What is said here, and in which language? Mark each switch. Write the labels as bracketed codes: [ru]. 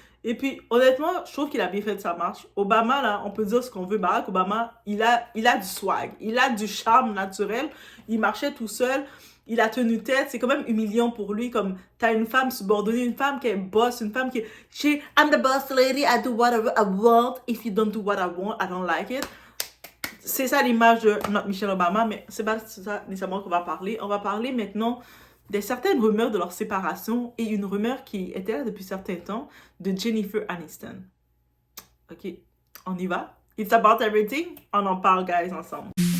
[fr] Et puis, honnêtement, je trouve qu'il a bien fait de sa marche. Obama, là, on peut dire ce qu'on veut. Barack Obama, il a du swag. Il a du charme naturel. Il marchait tout seul. Il a tenu tête. C'est quand même humiliant pour lui. Comme, t'as une femme subordonnée, une femme qui est boss, une femme qui est... [en] I'm the boss lady. I do whatever I want. If you don't do what I want, I don't like it. [fr] C'est ça l'image de notre Michelle Obama. Mais c'est pas ça nécessairement qu'on va parler. On va parler maintenant de certaines rumeurs de leur séparation et une rumeur qui était là depuis certains temps de Jennifer Aniston. Ok, on y va? [en] It's about everything. [fr] On en parle, [en] guys, [fr] ensemble.